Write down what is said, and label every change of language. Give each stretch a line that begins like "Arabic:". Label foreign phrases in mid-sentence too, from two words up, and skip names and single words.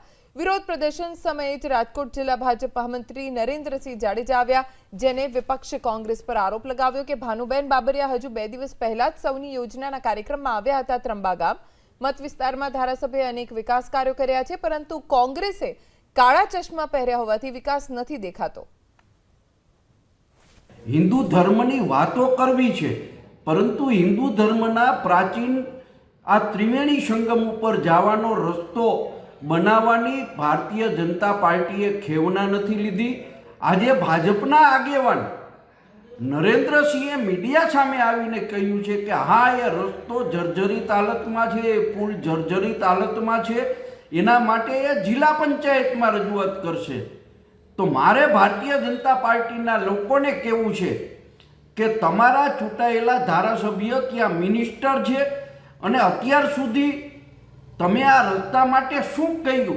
Gujarati: વિરોધ પ્રદર્શન સમયે જ રાજકોટ જિલ્લા ભાજપ મહામંત્રી નરેન્દ્રસિંહ જાડેજા આવ્યા, જેને વિપક્ષે કોંગ્રેસ પર આરોપ લગાવ્યો કે ભાનુબેન બાબરિયા હજુ 2 દિવસ પહેલા જ સૌની યોજનાના કાર્યક્રમમાં આવ્યા હતા। ત્રંબા ગામ મત વિસ્તારમાં ધારાસભ્યએ અનેક વિકાસ કાર્યો કર્યા છે, પરંતુ કોંગ્રેસે કાળા ચશ્મા પહેર્યા હોવાથી વિકાસ નથી દેખાતો। હિંદુ ધર્મની વાતો કરવી છે, પરંતુ હિંદુ ધર્મના પ્રાચીન આ ત્રિવેણી સંગમ પર જાવાનો રસ્તો બનાવવાની ભારતીય જનતા પાર્ટીએ ખેવના નથી લીધી। આજે ભાજપના આગેવાન નરેન્દ્રસિંહે મીડિયા સામે આવીને કહ્યું છે કે હા, એ રસ્તો જર્જરિત હાલતમાં છે, એ પુલ જર્જરિત હાલતમાં છે, એના માટે એ જિલ્લા પંચાયતમાં રજૂઆત કરશે। તો મારે ભારતીય જનતા પાર્ટીના લોકોને કહેવું છે કે તમારા ચૂંટાયેલા ધારાસભ્ય ત્યાં મિનિસ્ટર છે અને અત્યાર સુધી તમે આ રસ્તા માટે શું કર્યું?